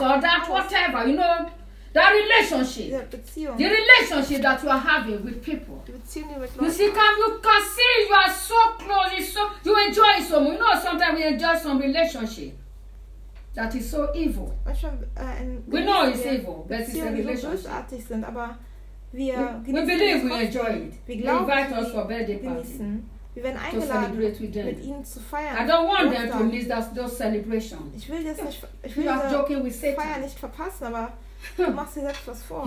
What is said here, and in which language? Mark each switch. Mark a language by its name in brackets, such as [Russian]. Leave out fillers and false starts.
[English] Or that whatever, you know. That relationship, the relationship that you are having with people, you see, can you see you are so close, you enjoy it so much. You know, sometimes we enjoy some relationship that is so evil. We know it's evil, but it's a relationship. We believe we enjoy it. They invite us for birthday parties. [German] Wir werden eingeladen, mit ihnen zu feiern. [English] I don't want them to miss those celebrations. [German] Ich will diese Feier nicht verpassen, aber du machst dir selbst was vor.